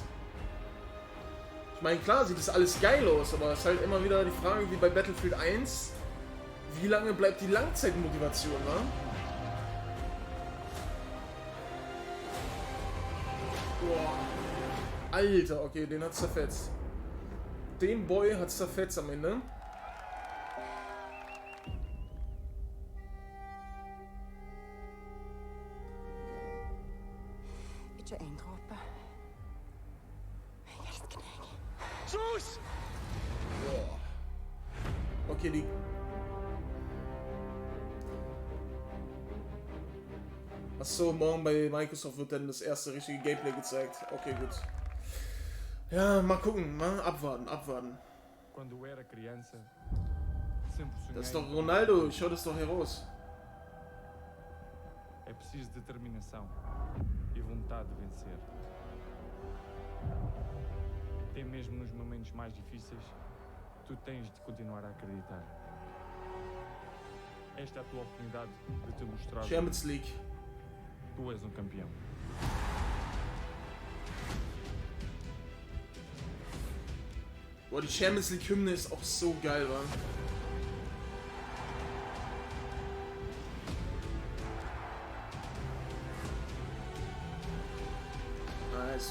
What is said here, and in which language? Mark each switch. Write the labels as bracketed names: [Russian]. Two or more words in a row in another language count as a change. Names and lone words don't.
[German] Ich meine, klar sieht das alles geil aus, aber es ist halt immer wieder die Frage, wie bei Battlefield 1, wie lange bleibt die Langzeitmotivation, wa? Boah. Alter, okay, den hat's zerfetzt. Den Boy hat's zerfetzt am Ende. [Norwegian] Ikke en dråpe. Jeg elsker deg. [German] Schuss! Okay, die... Achso, morgen bei Microsoft wird dann das erste richtige Gameplay gezeigt. Okay, gut. Ja, mal gucken, mal abwarten. [Portuguese] Quando eu era criança, sempre sonhei. [German] Das ist doch Ronaldo, ich höre das doch heraus. [Portuguese] É preciso determinação e vontade de vencer. Até mesmo nos momentos mais difíceis, tu tens de continuar a acreditar. Esta é a tua oportunidade de te mostrar que Champions League. tu és campeão. [German] Boah, die Champions League Hymne ist auch so geil, wa? Nice.